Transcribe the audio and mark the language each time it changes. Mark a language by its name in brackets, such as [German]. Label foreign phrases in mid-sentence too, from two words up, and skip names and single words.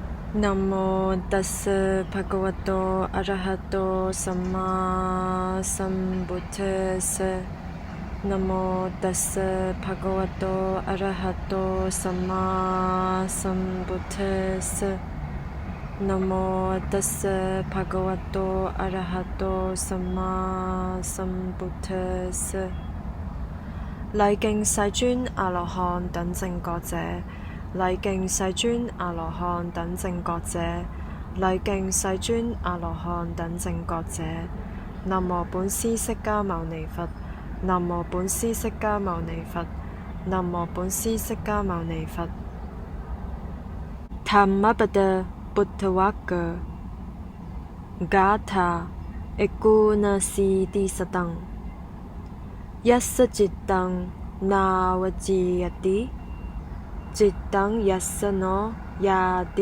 [Pali] นะโมตัสสะภะคะวะโตอะระหะโตสัมมาสัมพุทธัสสะนะโมตัสสะ ภะคะวะโตอะระหะโตสัมมาสัมพุทธัสสะนะโมตัสสะภะคะวะโตอะระหะโตสัมมาสัมพุทธัสสะ [Chinese] 禮敬世尊阿羅漢等正覺者，禮敬世尊阿羅漢等正覺者，禮敬世尊阿羅漢等正覺者。南無本師釋迦牟尼佛，南無本師釋迦牟尼佛，南無本師釋迦牟尼佛。 [Pali] ธรรมปดพุทธวักกะกาถาเอกูณสีติสตังยัสสจิตตังนาวจียติจิตตังยัสสโนยาติ